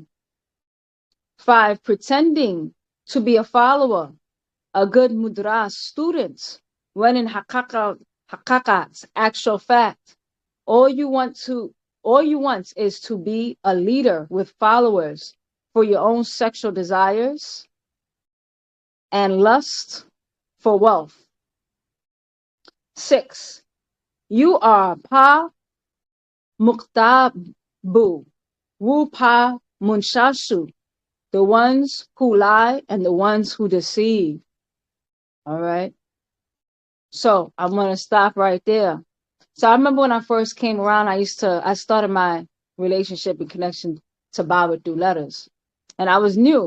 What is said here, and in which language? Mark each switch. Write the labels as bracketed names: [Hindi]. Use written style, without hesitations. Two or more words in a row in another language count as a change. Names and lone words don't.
[English] 5, pretending to be a follower, a good mudras student, when in hakakat's actual fact, all you want is to be a leader with followers for your own sexual desires and lust for wealth. 6, you are pa muktabu, wu pa munshashu, the ones who lie and the ones who deceive. All right. So I'm going to stop right there. So I remember when I first came around, I started my relationship and connection to Baabaa through letters, and I was new.